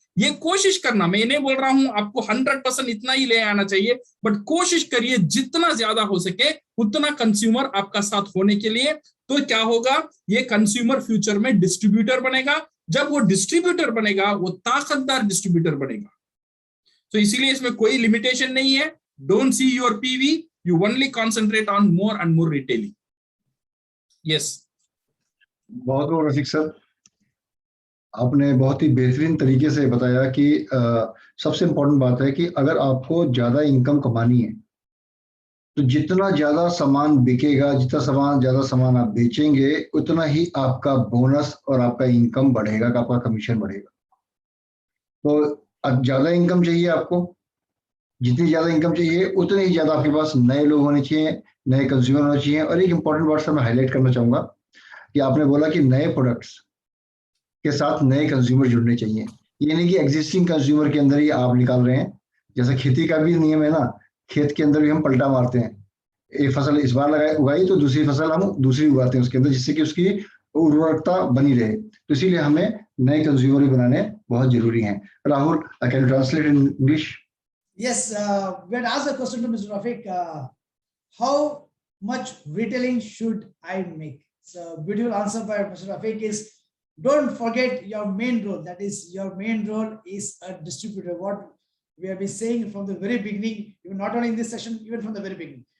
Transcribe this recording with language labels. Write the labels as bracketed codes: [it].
[hi] ये कोशिश करना, मैं नहीं बोल रहा हूं आपको 100% इतना ही ले आना चाहिए, बट कोशिश करिए जितना ज्यादा हो सके उतना कंज्यूमर आपका साथ होने के लिए। तो क्या होगा, ये कंज्यूमर फ्यूचर में डिस्ट्रीब्यूटर बनेगा। जब वो डिस्ट्रीब्यूटर बनेगा, वो ताकतदार डिस्ट्रीब्यूटर बनेगा। तो इसीलिए इसमें कोई लिमिटेशन नहीं है। [en] Don't see your PV, you only concentrate on more and more retailing. Yes. [hi] बहुत बहुत रसिक सर, आपने बहुत ही बेहतरीन तरीके से बताया कि सबसे इम्पोर्टेंट बात है कि अगर आपको ज्यादा इनकम कमानी है तो जितना ज्यादा सामान बिकेगा, जितना ज्यादा सामान आप बेचेंगे, उतना ही आपका बोनस और आपका इनकम बढ़ेगा, आपका कमीशन बढ़ेगा। तो ज्यादा इनकम चाहिए आपको, जितनी ज्यादा इनकम चाहिए उतने ही ज्यादा आपके पास नए लोग होने चाहिए, नए कंज्यूमर होने चाहिए। और एक इंपॉर्टेंट बात सर मैं हाईलाइट करना चाहूंगा कि आपने बोला कि नए प्रोडक्ट्स के साथ नए कंज्यूमर जुड़ने चाहिए। ये नहीं कि एग्जिस्टिंग कंज्यूमर के अंदर ही आप निकाल रहे हैं। जैसे खेती का भी नियम है ना, खेत के अंदर भी हम पलटा मारते हैं। एक फसल इस बार उगाई तो दूसरी फसल हम दूसरी उगाते हैं उसके अंदर, जिससे कि उसकी उर्वरकता बनी रहे। तो इसीलिए हमें नए कंज्यूमर भी बनाने बहुत जरूरी हैं। [en] Rahul, I can translate in English. Yes, we had asked a question to Mr. Rafiq, how much retailing should I make? So beautiful answer by Mr. Rafiq is, don't forget your main role. That is, your main role is a distributor. What we have been saying from the very beginning, even not only in this session, even from the very beginning.